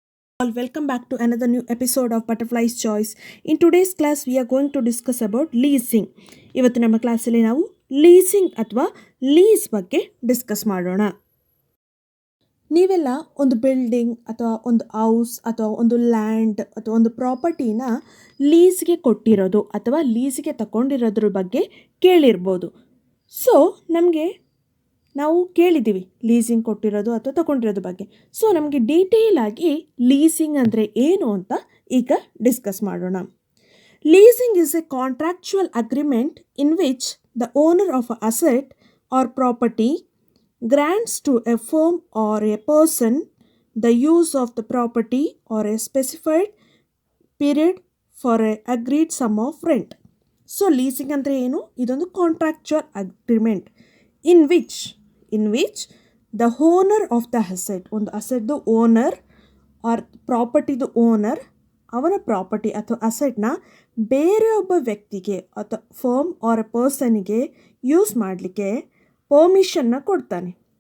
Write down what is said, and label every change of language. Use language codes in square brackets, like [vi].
[en] All, welcome back to another new episode of Butterfly's Choice. In today's class, we are going to discuss about leasing. [kn] ಇವತ್ತು ನಮ್ಮ ಕ್ಲಾಸಲ್ಲಿ ನಾವು leasing ಅಥವಾ lease ಬಗ್ಗೆ discuss ಮಾಡೋಣ. ನೀವೆಲ್ಲ ಒಂದು ಬಿಲ್ಡಿಂಗ್ ಅಥವಾ ಒಂದು ಹೌಸ್ ಅಥವಾ ಒಂದು ಲ್ಯಾಂಡ್ ಅಥವಾ ಒಂದು ಪ್ರಾಪರ್ಟಿನ ಲೀಸ್ಗೆ ಕೊಟ್ಟಿರೋದು ಅಥವಾ ಲೀಸ್ಗೆ ತಗೊಂಡಿರೋದ್ರ ಬಗ್ಗೆ ಕೇಳಿರ್ಬೋದು. ಸೊ ನಾವು ಕೇಳಿದ್ದೀವಿ ಲೀಸಿಂಗ್ ಕೊಟ್ಟಿರೋದು ಅಥವಾ ತಗೊಂಡಿರೋದ್ರ ಬಗ್ಗೆ. ಸೊ ನಮಗೆ ಡೀಟೇಲ್ ಆಗಿ ಲೀಸಿಂಗ್ ಅಂದರೆ ಏನು ಅಂತ ಈಗ ಡಿಸ್ಕಸ್ ಮಾಡೋಣ. [en] Leasing is a contractual agreement in which the owner of a asset or property grants to a firm or a person the use of the property or a specified period for a agreed sum of rent. [kn] So leasing ಅಂದರೆ ಏನು? ಇದೊಂದು [en] contractual agreement in which the owner of the asset, [kn] ಒಂದು ಅಸೆಟ್ದು owner R ಪ್ರಾಪರ್ಟಿದು owner ಅವನ property ಅಥವಾ ಅಸೆಟ್ನ ಬೇರೆಯೊಬ್ಬ ವ್ಯಕ್ತಿಗೆ ಅಥವಾ firm R A ಪರ್ಸನಿಗೆ use ಮಾಡಲಿಕ್ಕೆ ಪರ್ಮಿಷನ್ನ ಕೊಡ್ತಾನೆ.